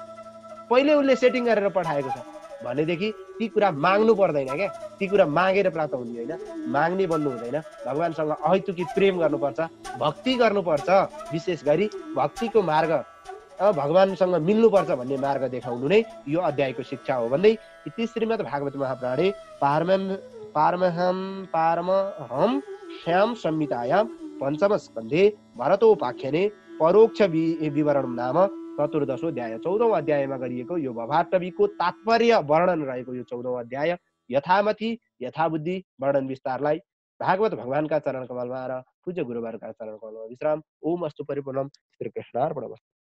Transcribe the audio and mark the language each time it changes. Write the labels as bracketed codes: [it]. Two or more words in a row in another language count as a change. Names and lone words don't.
[ne] पहिले उसले सेटिङ गरेर पठाएको छ भनेदेखि ती कुरा माग्नु पर्दैन क्या। ती कुरा मागेर प्राप्त हुने होइन, माग्ने बन्नु हुँदैन। भगवानसँग अहेतुकी प्रेम गर्नुपर्छ, भक्ति गर्नुपर्छ। विशेष गरी भक्तिको मार्ग भगवानसँग मिल्नुपर्छ भन्ने मार्ग देखाउनु नै यो अध्यायको शिक्षा हो भन्दै [sa] इति श्रीमद् भागवत महापुराणे पारमहं श्याम संहितायां पञ्चम स्कन्धे भरतोपाख्याने परोक्ष विवरणं नाम [ne] 14औं अध्याय 14औं अध्यायमा गरिएको यो भवाटवीको तात्पर्य वर्णन रहेको यो 14औं अध्याय यथामथि यथाबुद्धि वर्णन विस्तारलाई भागवत भगवानका चरण कमलमा र पूज्य गुरुवरका चरण कमलमा विश्राम। [sa] ओम अस्तु परिपूर्णम। श्री कृष्णार्पणमस्तु।